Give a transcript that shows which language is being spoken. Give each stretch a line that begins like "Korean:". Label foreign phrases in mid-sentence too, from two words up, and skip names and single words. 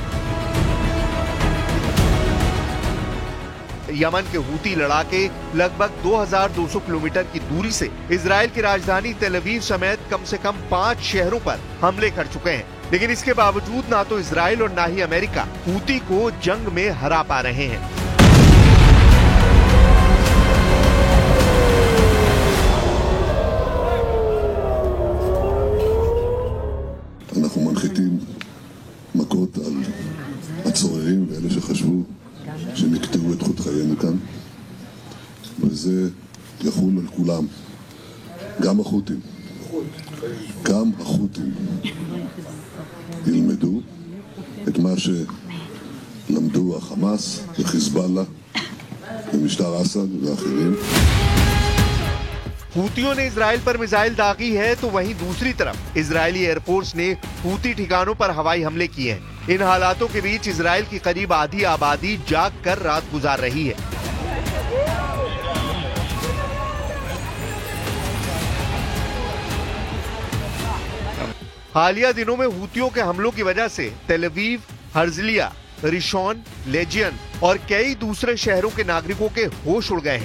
Hindi: यमन के हूती लड़ाके लगभग 2200 किलोमीटर की दूरी से इजराइल की राजधानी तेल अवीव समेत कम से कम 5 शहरों पर हमले कर चुके हैं, लेकिन इसके बावजूद ना तो इजराइल और ना ही अमेरिका हूती को जंग में हरा पा रहे हैं।
Hebrew: אנחנו מנחיתים מכות על הצוררים ואלה שחשבו שנקטעו את חוט חיינו כאן, וזה יחול על כולם, גם החות'ים ילמדו את מה שלמדו החמאס וחיזבאללה ומשטר אסד ואחרים।
Hindi: हूतियों ने इजराइल पर मिसाइल दागी है तो वहीं दूसरी तरफ इजरायली एयरफोर्स ने हूती ठिकानों पर हवाई हमले किए हैं। इन हालातों के बीच इजराइल की करीब आधी आबादी जाग कर रात गुजार रही है। हालिया दिनों में हूतियों के हमलों की वजह से तेल अवीव, हर्जलिया, रिशॉन, लेजियन और कई दूसरे शहरों के नागरिकों के होश उड़ गए हैं।